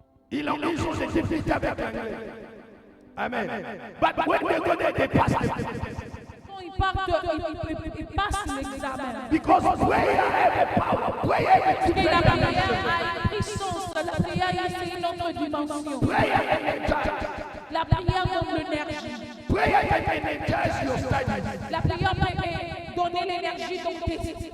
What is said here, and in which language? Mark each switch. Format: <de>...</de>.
<fr>Ils ont des difficultés avec l'anglais. Amen.</fr> <en>But when they go there, they pass them.</en> <fr>quand ils partent, ils passent l'examen.</fr> <en>Because prayer has a power. Prayer is</en> <fr>Et la</fr> <en>a</en> <fr>prière</fr> <en>dimension.</en> <fr>a une puissance. La prière, c'est une autre dimension.</fr> <en>Prayer energizes.</en> <fr>La prière donne l'énergie.</fr> <en>Prayer can energize your studies.</en> <fr>La prière peut donner l'énergie dans tes études.</fr>